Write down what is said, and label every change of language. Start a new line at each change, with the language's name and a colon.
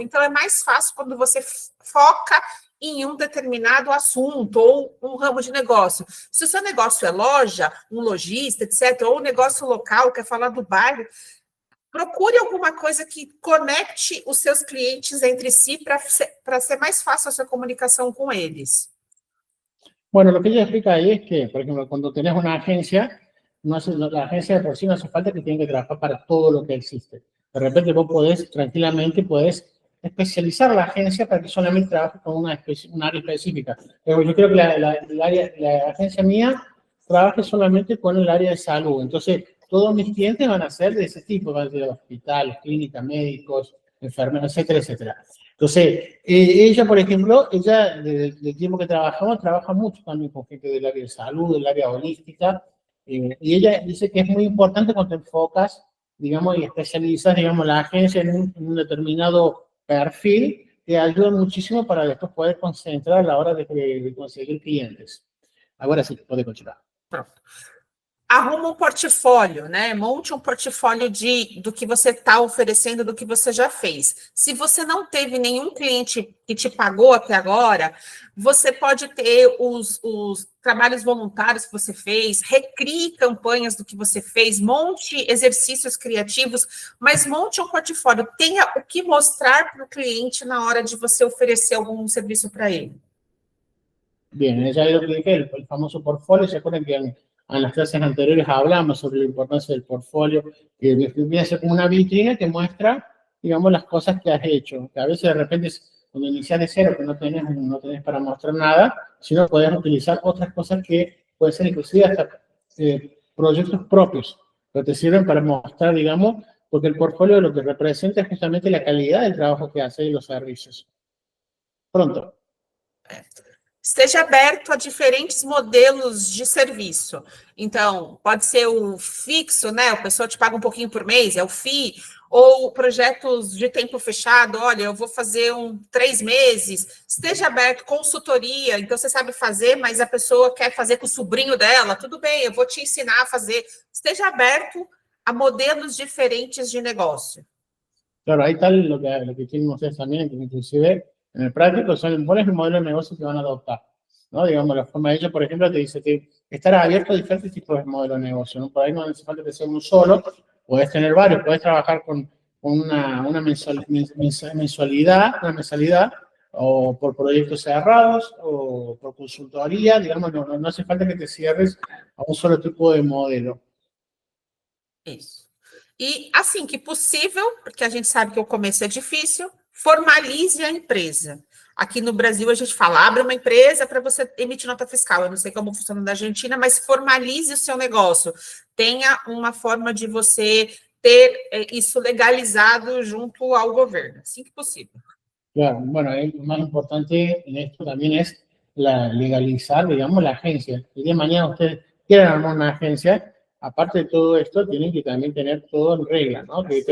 Portuguese: Então, é mais fácil quando você foca em um determinado assunto ou um ramo de negócio. Se o seu negócio é loja, um lojista, etc., ou um negócio local, quer falar do bairro, procure alguma coisa que conecte os seus clientes entre si para ser mais fácil a sua comunicação com eles.
Spanish: Bueno, lo que ella explica ahí es que, por ejemplo, cuando tenés una agencia, la agencia de por sí no hace falta que tenga que trabajar para todo lo que existe. De repente vos tranquilamente podés especializar la agencia para que solamente trabaje con un área específica. Pero yo creo que la agencia mía trabaje solamente con el área de salud. Entonces, todos mis clientes van a ser de ese tipo, van a ser hospitales, clínicas, médicos, enfermeros, etcétera, etcétera. Entonces, ella, por ejemplo, del tiempo que trabajamos, trabaja mucho también con gente del área de salud, del área holística, y ella dice que es muy importante cuando te enfocas, digamos, y especializas, digamos, la agencia en un determinado perfil, te ayuda muchísimo para después poder concentrar a la hora de conseguir clientes. Ahora sí, puede continuar.
Portuguese: Pronto. Arruma um portfólio, né? Monte um portfólio do que você está oferecendo, do que você já fez. Se você não teve nenhum cliente que te pagou até agora, você pode ter os trabalhos voluntários que você fez, recrie campanhas do que você fez, monte exercícios criativos, mas monte um portfólio. Tenha o que mostrar para o cliente na hora de você oferecer algum serviço para ele.
Spanish: Bien, ya lo que dije, el famoso portfolio, ¿se acuerdan que en las clases anteriores hablamos sobre la importancia del portfolio? Que viene a ser como una vitrina que muestra, digamos, las cosas que has hecho. Que a veces de repente, cuando inicias de cero, que no tenés para mostrar nada, sino podés utilizar otras cosas que pueden ser inclusive hasta proyectos propios, que te sirven para mostrar, digamos, porque el portfolio lo que representa es justamente la calidad del trabajo que hace y los servicios.
Portuguese: Pronto. Esteja aberto a diferentes modelos de serviço. Então, pode ser o fixo, né? A pessoa te paga um pouquinho por mês, é o FII, ou projetos de tempo fechado, olha, eu vou fazer 3 meses. Esteja aberto, consultoria, então você sabe fazer, mas a pessoa quer fazer com o sobrinho dela, tudo bem, eu vou te ensinar a fazer. Esteja aberto a modelos diferentes de negócio.
Spanish: Claro, ahí está lo que tienen ustedes también, que inclusive en el práctico son cuál es el modelo de negocio que van a adoptar, ¿no? Digamos, la forma de ella, por ejemplo, te dice que estar abierto a diferentes tipos de modelos de negocio, ¿no? Por ahí no hace falta que sea uno solo, puedes tener varios, puedes trabajar con una mensualidad, o por proyectos cerrados, o por consultoría, digamos, no hace falta que te cierres a un solo tipo de modelo.
Portuguese: Isso. E assim que possível, porque a gente sabe que o começo é difícil, formalize a empresa. Aqui no Brasil, a gente fala, abre uma empresa para você emitir nota fiscal. Eu não sei como funciona na Argentina, mas formalize o seu negócio. Tenha uma forma de você ter isso legalizado junto ao governo, assim que possível.
Spanish: Claro, bueno, lo más importante en esto también es legalizar, digamos, la agencia. El día de mañana ustedes quieren armar una agencia, aparte de todo esto, tienen que también tener todo en regla, ¿no?